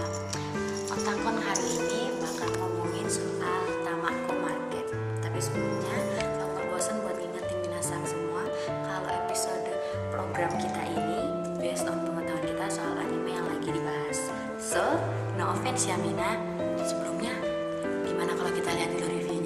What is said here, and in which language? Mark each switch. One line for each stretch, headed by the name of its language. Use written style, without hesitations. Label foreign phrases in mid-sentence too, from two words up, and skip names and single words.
Indonesian: Otakon hari ini bakal ngomongin soal Tamako Market. Tapi sebelumnya, aku bosan buat ngingetin minasan semua kalau episode program kita ini
English: based on
Indonesian: pengetahuan kita soal anime yang lagi dibahas.
English: So, no offense ya Mina.
Indonesian: Sebelumnya, gimana kalau kita lihat dulu reviewnya?